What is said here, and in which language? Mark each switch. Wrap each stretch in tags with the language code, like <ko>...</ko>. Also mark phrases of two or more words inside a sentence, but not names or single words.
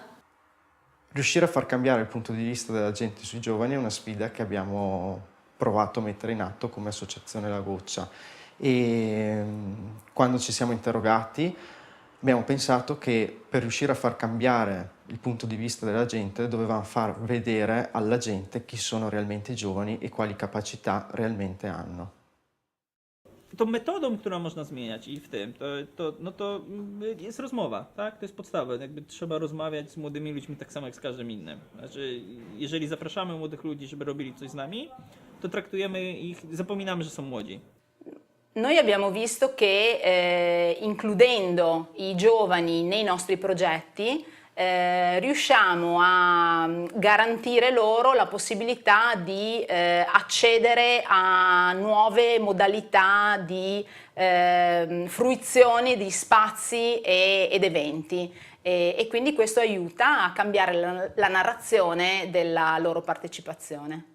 <it>Riuscire a far cambiare il punto di vista della gente sui giovani è una sfida che abbiamo provato a mettere in atto come associazione La Goccia, e quando ci siamo interrogati abbiamo pensato che per riuscire a far cambiare il punto di vista della gente dovevamo far vedere alla gente chi sono realmente i giovani i quali capacità realmente hanno.</it> <pl>Tą metodą, którą można zmieniać i w tym, to jest rozmowa, tak? To jest podstawa. Jakby trzeba rozmawiać z młodymi ludźmi tak samo jak z każdym innym. Znaczy, jeżeli zapraszamy młodych ludzi, żeby robili coś z nami, to traktujemy ich, zapominamy, że są młodzi.</pl> <it>Noi abbiamo visto che includendo i giovani nei nostri progetti riusciamo a garantire loro la possibilità di accedere a nuove modalità di fruizione di spazi ed eventi e quindi questo aiuta a cambiare la narrazione della loro partecipazione.</it>